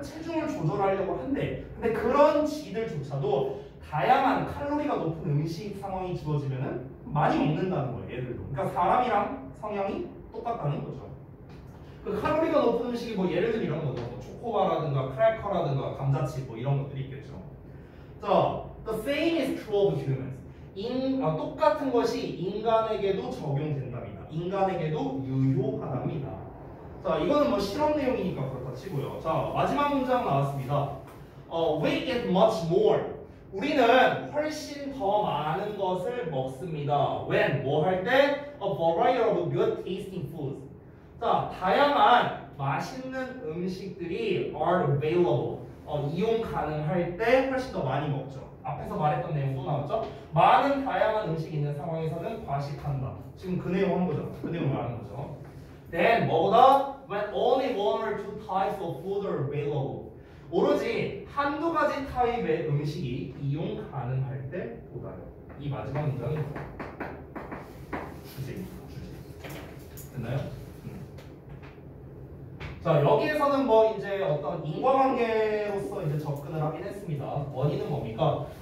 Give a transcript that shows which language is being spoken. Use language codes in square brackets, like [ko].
[ko] 체중을 조절하려고 한대. 근데 그런 쥐들조차도 다양한 칼로리가 높은 음식 상황이 주어지면은 많이 먹는다는 거예요. 얘들도. 그러니까 사람이랑 성향이 똑같다는 거죠. 그 칼로리가 높은 음식이 뭐 예를 들면 이런 거죠. 뭐 초코바라든가 크래커라든가 감자칩 뭐 이런 것들이 있겠죠. [en] 자, the same is true of humans. [ko] 똑같은 것이 인간에게도 적용된답니다. 인간에게도 유효하답니다. 자, 이거는 뭐 실험 내용이니까 그렇다 치고요. 자, 마지막 문장 나왔습니다. [en] We eat much more. [ko] 우리는 훨씬 더 많은 것을 먹습니다. When? 뭐 할 때? [en] A variety of good tasting foods. [ko] 자, 다양한 맛있는 음식들이 [en] are available. [ko] 이용 가능할 때 훨씬 더 많이 먹죠. 앞에서 말했던 내용 또 나왔죠? 많은 다양한 음식이 있는 상황에서는 과식한다. 지금 그 내용 한 거죠. 그 내용 말하는 거죠. Then 뭐보다? [en] When only one or two types of food are available. [ko] 오로지 한두 가지 타입의 음식이 이용 가능할 때 보다요. 이 마지막 문장이 주제입니다. 주제. 됐나요? 자, 여기에서는 뭐 이제 어떤 인과관계로서 이제 접근을 하긴 했습니다. 원인은 뭡니까?